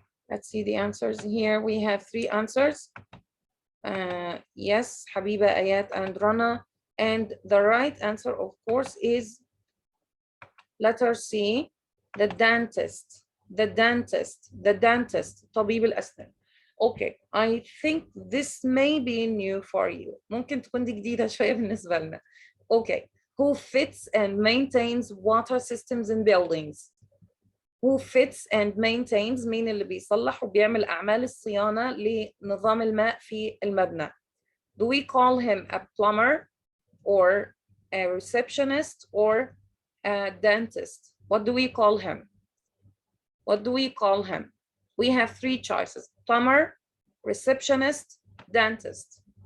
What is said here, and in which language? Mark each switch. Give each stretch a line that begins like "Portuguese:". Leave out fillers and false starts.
English: Let's see the answers here. We have 3 answers. Yes, Habiba, Ayat, and Rana. And the right answer, of course, is letter C, the dentist. The dentist. The dentist.
Arabic: طبيب الأسنان.
English: Okay, I think this may be new for you.
Arabic: ممكن تكون دي جديدة شوية بالنسبة لنا.
English: Okay, who fits and maintains water systems in buildings? Who fits and maintains,
Arabic: مين اللي بيصلح وبيعمل أعمال الصيانة لنظام الماء في المبنى?
English: Do we call him a plumber or a receptionist or a dentist? What do we call him? What do we call him? We have 3 choices: plumber, receptionist, dentist.